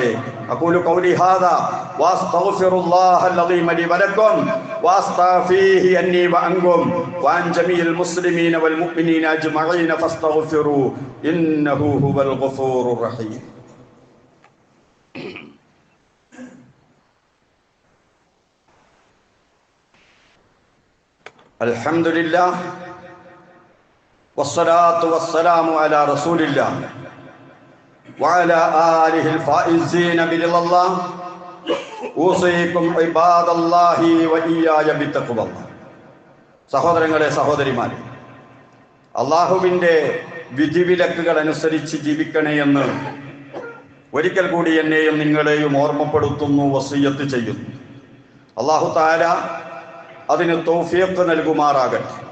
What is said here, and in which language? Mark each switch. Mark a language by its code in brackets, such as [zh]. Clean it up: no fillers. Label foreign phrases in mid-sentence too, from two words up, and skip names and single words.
[ar] أقول قولي هذا وأستغفر الله العظيم لي ولكم وأستغفره عني وعنكم وعن جميع المسلمين والمؤمنين أجمعين فاستغفروا إنه هو الغفور الرحيم. الحمد لله والصلاة والسلام على رسول الله وعلى آله الفائزين برضا الله أوصيكم عباد الله وإياي بتقوى الله. [ml] സഹോദരങ്ങളെ, സഹോദരിമാരെ, അള്ളാഹുവിൻ്റെ വിധിവിലക്കുകൾ അനുസരിച്ച് ജീവിക്കണേ എന്ന് ഒരിക്കൽ കൂടി എന്നെയും നിങ്ങളെയും ഓർമ്മപ്പെടുത്തുന്നു, വസിയ്യത്ത് ചെയ്യുന്നു. [ar] الله تعالى [ml] അതിന് തൗഫീഖ് നൽകുമാറാകട്ടെ.